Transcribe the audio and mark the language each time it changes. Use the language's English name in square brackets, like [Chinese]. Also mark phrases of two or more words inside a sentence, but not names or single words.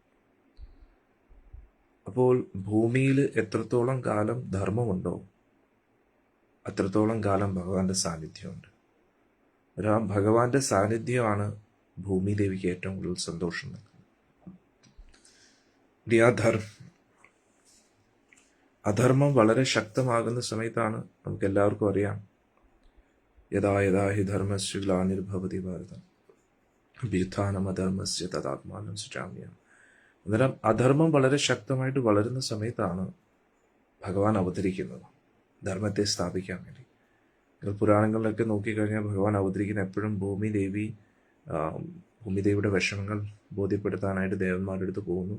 [Malayalam] അപ്പോൾ ഭൂമിയിൽ എത്രത്തോളം കാലം ധർമ്മമുണ്ടോ അത്രത്തോളം കാലം ഭഗവാന്റെ സാന്നിധ്യമുണ്ട്. ആ ഭഗവാന്റെ സാന്നിധ്യമാണ് ഭൂമി ദേവിക്ക് ഏറ്റവും കൂടുതൽ സന്തോഷം നൽകുന്നത്. അധർമ്മം വളരെ ശക്തമാകുന്ന സമയത്താണ് നമുക്ക് എല്ലാവർക്കും അറിയാം, [Sanskrit] യഥാ യഥാ ഹി ധർമ്മസ്യ ഗ്ലാനിർഭവതി ഭാരതം അഭ്യുത്ഥാനം അധർമ്മസ്യ തദാത്മാനം സൃജാമ്യം. [Malayalam] അന്നേരം അധർമ്മം വളരെ ശക്തമായിട്ട് വളരുന്ന സമയത്താണ് ഭഗവാൻ അവതരിക്കുന്നത്, ധർമ്മത്തെ സ്ഥാപിക്കാൻ വേണ്ടി. നിങ്ങൾ പുരാണങ്ങളിലൊക്കെ നോക്കിക്കഴിഞ്ഞാൽ ഭഗവാൻ അവതരിക്കുന്ന എപ്പോഴും ഭൂമി ദേവിയുടെ വിഷമങ്ങൾ ബോധ്യപ്പെടുത്താനായിട്ട് ദേവന്മാരുടെ അടുത്ത് പോകുന്നു.